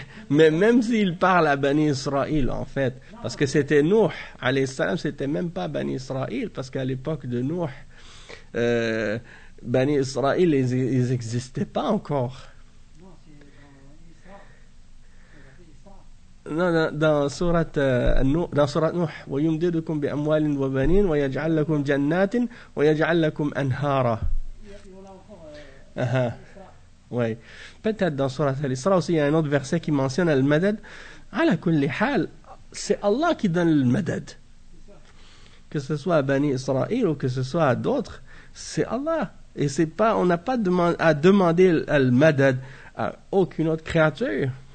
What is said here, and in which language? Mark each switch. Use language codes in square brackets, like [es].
[fr] Mais même s'il parle à Bani Israël, en fait, parce que c'était Nuh, alayhi salam, c'était même pas Bani Israël, parce qu'à l'époque de Nuh, Bani Israël, ils n'existaient pas encore. [ar] Dans sourate Nuh, وَيُمْدِدُكُمْ بِأَمْوَالٍ وَبَنِينَ وَيَجْعَلْ لَكُمْ جَنَّاتٍ وَيَجْعَلْ لَكُمْ أَنْهَارًا. [fr] Oui. Peut-être dans sourate Al-Isra aussi, il y a un autre verset qui mentionne Al-Madad. عَلَى كُلِّ حَال, c'est Allah qui donne le Madad. Que ce soit à Bani Israël ou que ce soit à d'autres, c'est Allah. Et c'est pas, on n'a pas à demander Al-Madad à aucune autre créature.